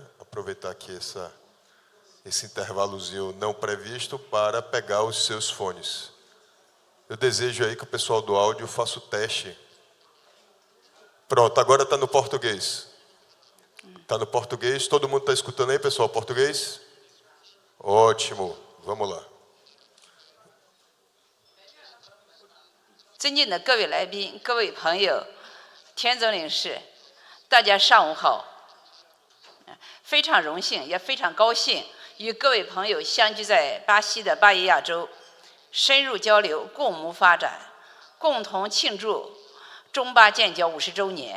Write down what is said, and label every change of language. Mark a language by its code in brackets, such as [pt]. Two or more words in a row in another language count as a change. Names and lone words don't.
[pt] Aproveitar aqui esse intervalozinho não previsto para pegar os seus fones. Eu desejo aí que o pessoal do áudio faça o teste. Pronto, agora está no português. Está no português. Todo mundo está escutando aí, pessoal, português? Ótimo. Vamos lá. [zh] 尊敬的各位来宾、各位朋友、田总领事，大家上午好。非常荣幸，也非常高兴与各位朋友相聚在巴西的巴伊亚州，深入交流，共谋发展，共同庆祝中巴建交50周年。